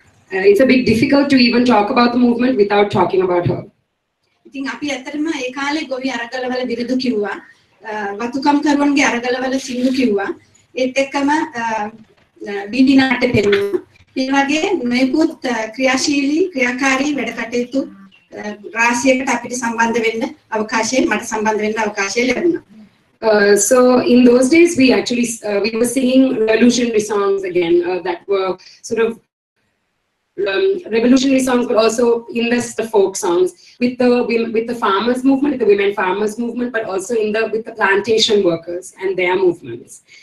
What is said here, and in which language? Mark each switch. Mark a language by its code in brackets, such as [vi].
[en] it's a bit difficult to even talk about the movement without talking about her. [si] ඉතින් අපි ඇත්තටම ඒ කාලේ ගොවි අරගලවල විරුදු කිව්වා, වතුකම් කරුවන්ගේ අරගලවල සිංදු කිව්වා, ඒත් එක්කම බීඩි නාට්‍ය පෙන්වුවා. මේ වගේ නොයෙකුත් ක්‍රියාශීලී ක්‍රියාකාරී වැඩ කටයුතු රාශියකට අපිට සම්බන්ධ වෙන්න අවකාශය මට සම්බන්ධ වෙන්න අවකාශය ලැබුණා. [en] So in those days, we actually we were singing revolutionary songs again that were sort of revolutionary songs, but also in the folk songs with the farmers movement, the women farmers movement, but also with the plantation workers and their movements.